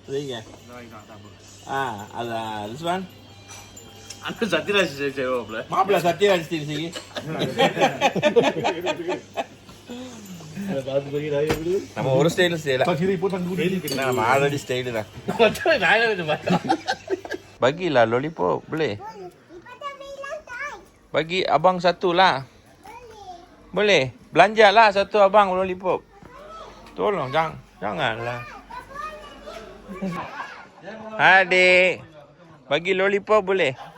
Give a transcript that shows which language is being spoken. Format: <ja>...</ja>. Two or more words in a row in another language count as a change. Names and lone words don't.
<ta>செய்யுங்க. அதான் ரிஸ்வான் அந்த சத்யராஜ் செய்வோம்ல. மாப்பிள்ள சத்யராஜ் ஸ்டைல் செய்ய. நம்ம ஒரு ஸ்டைலும் செய்யல. நம்ம ஆல்ரெடி ஸ்டைலு தான்.</ta> <ms>Bagi lah lollipop, boleh? Bagi abang satu lah. Boleh? Belanja lah satu abang lollipop. Tolong, janganlah. Adik, bagi lollipop boleh?</ms>